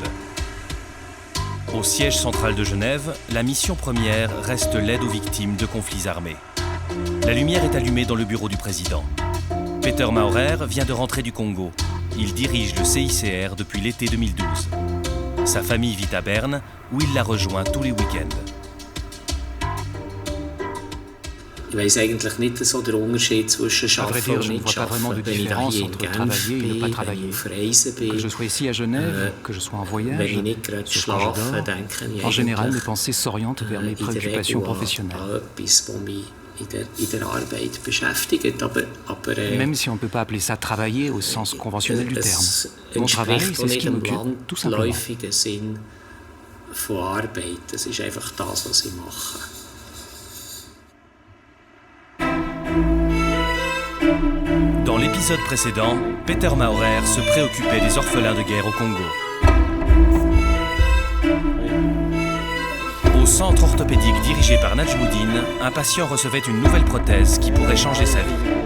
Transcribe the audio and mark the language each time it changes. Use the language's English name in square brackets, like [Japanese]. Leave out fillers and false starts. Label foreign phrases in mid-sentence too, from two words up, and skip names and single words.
[French] Au siège central de Genève, la mission première reste l'aide aux victimes de conflits armés. La lumière est allumée dans le bureau du président. Peter Maurer vient de rentrer du Congo. Il dirige le CICR depuis l'été 2012. Sa famille vit à Berne, où il la rejoint tous les week-ends. [German] Ich weiss eigentlich nicht so den Unterschied zwischen Arbeiten und nicht Arbeiten, wenn ich hier in Genf bin, wenn ich auf Reisen bin, [French] que je sois ici à Genève, que je sois en voyage, [German] wenn ich nicht gerade schlafe, denke ich [French] en général, mes pensées s'orientent vers mes préoccupations professionnelles. [German] etwas, was mich in der Arbeit beschäftigt, aber [French] Même si on ne peut pas appeler ça travailler au sens conventionnel du terme. Mon travail, c'est ce qui m'occupe, tout simplement. [German] landläufigen Sinn von Arbeit. Das ist einfach das, was ich mache. [French] Dans l'épisode précédent, Peter Maurer se préoccupait des orphelins de guerre au Congo. Au centre orthopédique dirigé par Najmoudine, un patient recevait une nouvelle prothèse qui pourrait changer sa vie.